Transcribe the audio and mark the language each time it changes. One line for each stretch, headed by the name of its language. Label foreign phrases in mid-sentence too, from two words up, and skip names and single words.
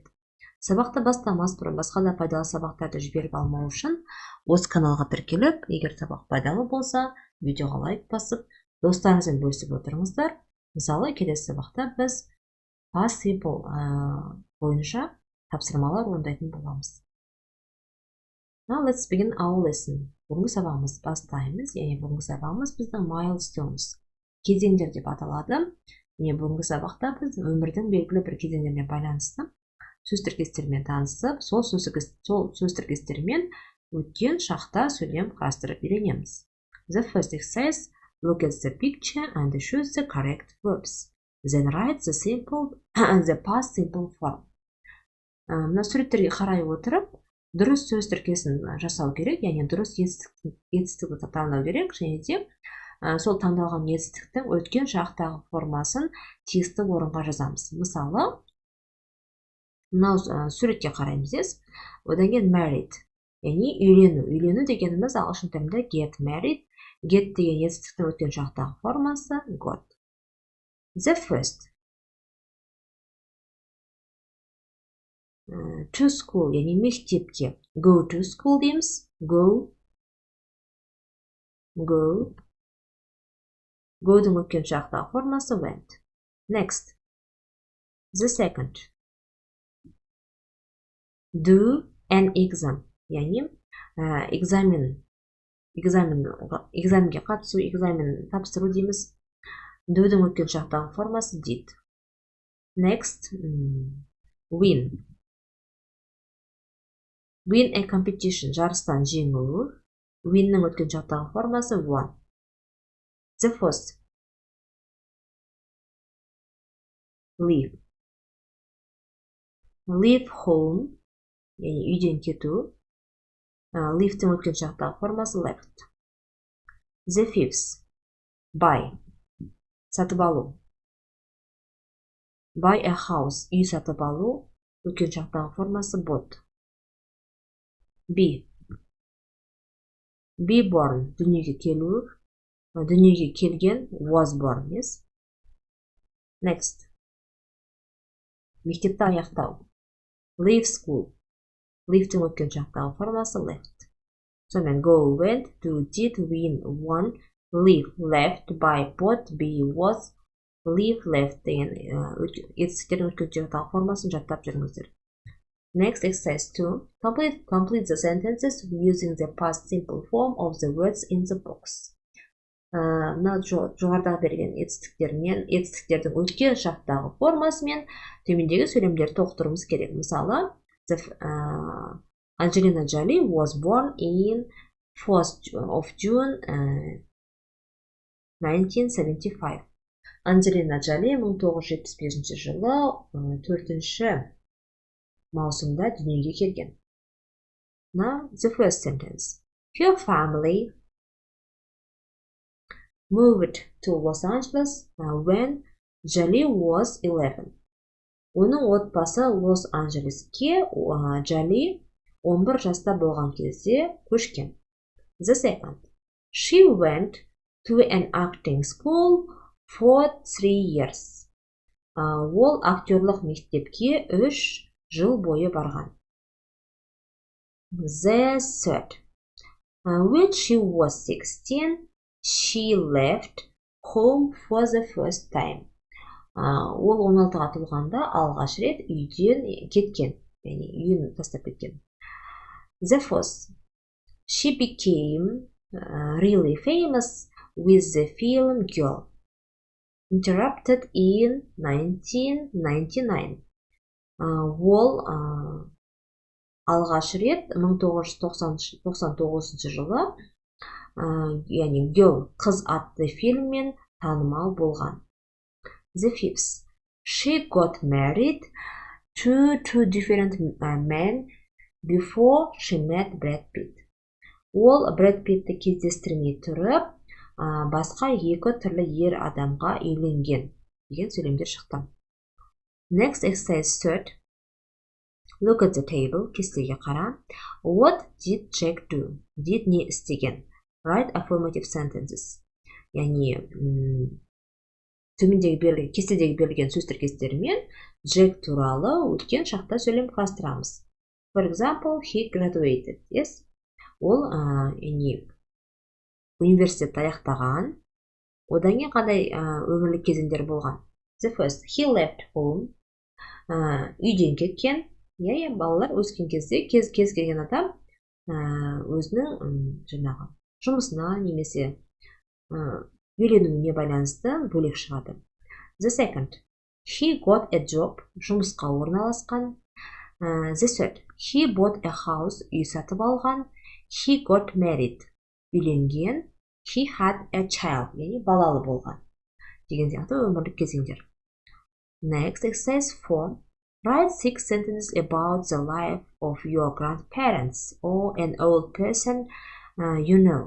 Kazakh: Сабақты бастамас бұрын басқа да пайдалы сабақтарды жіберіп алмау үшін осы каналға тіркеліп, егер сабақ пайдалы болса, видеоға лайк басып, достарыңызбен бөлісіп отырыңыздар. Мысалы, келесі сабақта біз
English: Past Simple
Kazakh: бойынша тапсырмалар орындайтын боламыз.
English: Now let's begin our lesson.
Kazakh: Бүгінгі сабағымыз бастаймыз, яғни бүгінгі сабағымыз біздің milestones, кезеңдер деп аталады. Яғни бүгінгі сабақта біз өмірдің белгілі бір кезеңдеріне байланысты сөз тіркестерімен танысып, сол сөз тіркестерімен өткен шақта сөйлем құрастырып үйренеміз.
English: The first exercise, look at the picture and choose the correct verbs. Then write the past simple form.
Kazakh: Мына суреттерге қарай отырып, дұрыс сөз тіркесін жасау керек, яғни дұрыс етістікті таңдау керек, және де сол таңдалған етістіктің өткен шақтағы формасын тиісті орынға жазамыз. Мысалы, мынау суретке қараймыз. Одан кейін married, яғни үйлену. Үйлену дегеніміз ағылшын тілінде
English: get married.
Kazakh: Get деген етістіктің өткен шақтағы формасы got.
English: The first. To school,
Kazakh: яғни мектепке.
English: Go to school
Kazakh: дейміз. Go. Go'дың өткен шақтағы формасы went.
English: Next. The second. Do an exam,
Kazakh: яғни экзаменге қатысу, экзамен тапсыру дейміз. Do'дың өткен шақтағы формасы did. Next.
English: Win. Win a competition,
Kazakh: жарыстан жеңу. Winнің өткен шақтағы формасы won.
English: The first. Leave. Leave home,
Kazakh: яғни үйден кету. Leave'тің өткен шақтағы формасы left.
English: The fifth. Buy.
Kazakh: Сатып алу.
English: Buy a house.
Kazakh: Үй сатып алу. Өткен шақтағы формасы bought.
English: Be. Be born.
Kazakh: Дүниеге келу. Дүниеге келген
English: was born.
Kazakh: Yes.
English: Next.
Kazakh: Мектепті аяқтау.
English: Leave school.
Kazakh: Leave'тің өткен шақтағы формасы left. Сонымен
English: go, went, do, did, win, won, leave, left, buy, bought, be, was, leave, left
Kazakh: деген етістіктердің өткен шақтағы формасын жаттап жүріңіздер.
English: Next, exercise 2. Complete the sentences using the past simple form of the words in the box.
Kazakh: Жоғарыдағы берген етістіктердің өткен шақтағы формасымен төмендегі сөйлемдерді толықтыруымыз керек.
English: Мысалы, Angelina Jolie was born in 4th of June 1975.
Kazakh: Angelina Jolie 1975 жылы 4 маусымда дүниеге келген.
English: Now, the first sentence. Her family moved to Los Angeles when Jolie was 11.
Kazakh: Оның отбасы Лос-Анджелеске Jolie 11 жаста болған кезде көшкен.
English: The second. She went to an acting school for 3 years.
Kazakh: Ол актерлық мектепке 3 жыл бойы барған.
English: The third. When she was 16, she left home for the first time.
Kazakh: Ол 16-ға толғанда алғаш рет үйден кеткен, яғни үйін тастап кеткен.
English: The fourth. She became really famous with the film Girl, interrupted in 1999.
Kazakh: Ол алғаш рет 1999 жылы, яғни Girl, қыз атты фильммен танымал болған.
English: The fifth. She got married to 2 different men before she met Brad Pitt.
Kazakh: Ол Brad Pitt'ті кездестірмей тұрып, басқа 2 түрлі ер адамға үйленген деген сөйлемдер шықты.
English: Next, exercise 3. Look at the table.
Kazakh: Кестеге қара.
English: What did Jack do? Did
Kazakh: не істеген?
English: Write affirmative sentences.
Kazakh: Яғни кестедегі берілген сөз тіркестерімен Джек туралы өткен шақта сөйлем құрастырамыз.
English: For example, he graduated. Yes.
Kazakh: Ол университетті аяқтаған. Одан кейін қандай өмірлік кезеңдер болған?
English: The first, he left home.
Kazakh: Үйден кеткен. Балалар өскен кезде кез келген адам өзінің жаңағы жұмысына немесе үйленуіне байланысты бөлек шығады.
English: The second, he got a job.
Kazakh: Жұмысқа орналасқан.
English: The third, he bought a house.
Kazakh: Үй сатып алған.
English: He got married. Үйленген. He had a child.
Kazakh: Яғни балалы болған. Деген сияқты өмірлік кезеңдер.
English: Next, exercise 4. Write 6 sentences about the life of your grandparents or an old person you know.